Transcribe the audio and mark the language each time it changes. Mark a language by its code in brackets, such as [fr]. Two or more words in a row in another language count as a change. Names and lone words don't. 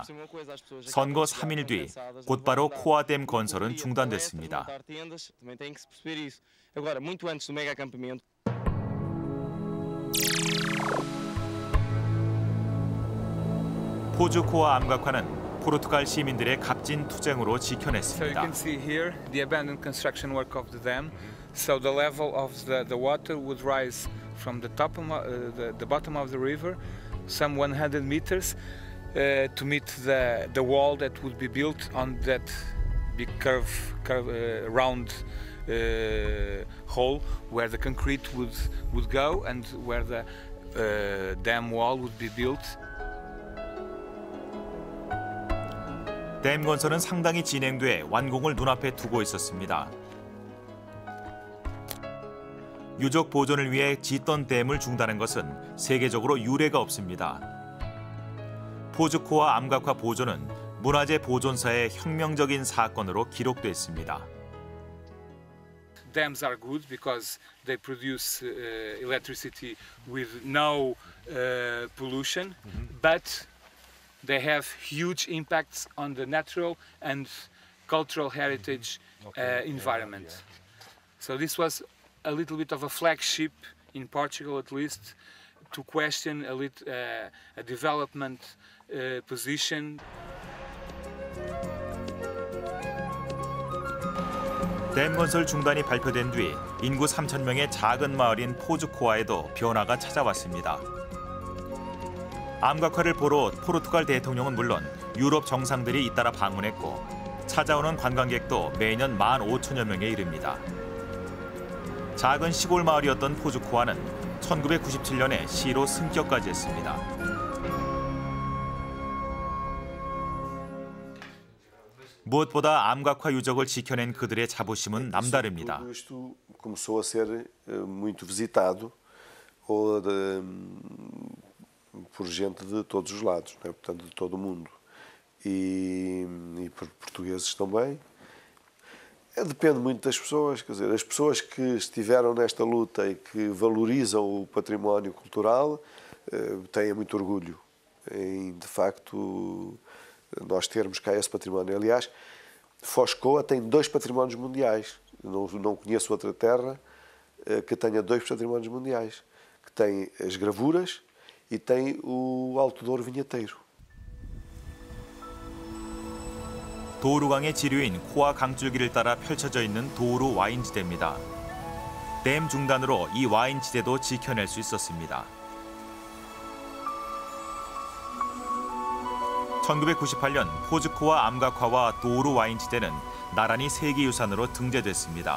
[ko] 선거 3일 뒤 곧바로 코아댐 건설은 중단됐습니다. 포즈코아 암각화는 포르투갈 시민들의 값진 투쟁으로 지켜냈습니다. [en] So you can see here the abandoned construction work of the dam. So the level of the water would rise from the top of the bottom of the river, some 100 meters, to meet the wall that would be built on that big round hole where the concrete would go and where the dam wall would be built. [ko] 댐 건설은 상당히 진행돼 완공을 눈앞에 두고 있었습니다. 유적 보존을 위해 짓던 댐을 중단한 것은 세계적으로 유례가 없습니다. 포즈코아 암각화 보존은 문화재 보존사의 혁명적인 사건으로 기록됐습니다. [en] Dams are good because they produce electricity with no pollution, but they have huge impacts on the natural and cultural heritage environment. So this was a little bit of a flagship in Portugal, at least, to question a development position. [ko] 댐 건설 중단이 발표된 뒤 인구 3,000명의 작은 마을인 포즈코아에도 변화가 찾아왔습니다. 암각화를 보러 포르투갈 대통령은 물론 유럽 정상들이 잇따라 방문했고 찾아오는 관광객도 매년 15,000여 명에 이릅니다. 작은 시골 마을이었던 포즈코아는 1997년에 시로 승격까지 했습니다. 무엇보다 암각화 유적을 지켜낸 그들의 자부심은 남다릅니다. [pt] Isto começou a ser muito visitado por gente de todos os lados, né? Portanto de todo o mundo e por portugueses também. Depende muito das pessoas, quer dizer, as pessoas que estiveram nesta luta e que valorizam o património cultural têm muito orgulho em, de facto, nós termos cá esse património. Aliás, Foz-Coa tem 2 patrimónios mundiais. Não conheço outra terra que tenha 2 patrimónios mundiais, que tem as gravuras e tem o Alto Douro vinheteiro. [ko] 도루강의 지류인 코아 강줄기를 따라 펼쳐져 있는 도루 와인지대입니다. 댐 중단으로 이 와인지대도 지켜낼 수 있었습니다. 1998년 포즈코아 암각화와 도루 와인지대는 나란히 세계유산으로 등재됐습니다.